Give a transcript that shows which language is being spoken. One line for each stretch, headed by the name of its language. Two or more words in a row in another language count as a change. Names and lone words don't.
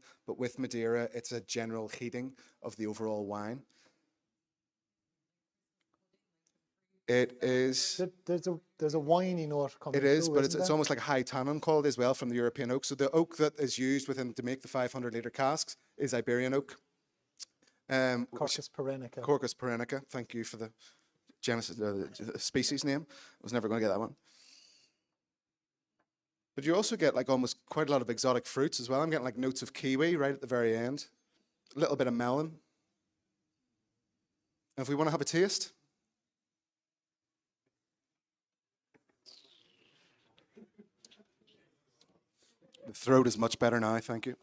English: But with Madeira, it's a general heating of the overall wine. It is. There's a winey note coming. It is, through, but isn't it's there? almost like a high tannin quality as well from the European oak. So the oak that is used within to make the 500-litre casks is Iberian oak. Corcus perennica. Corcus perennica. Thank you for the species name. I was never going to get that one. But you also get like almost quite a lot of exotic fruits as well. I'm getting like notes of kiwi right at the very end. A little bit of melon. And if we want to have a taste. The throat is much better now, thank you.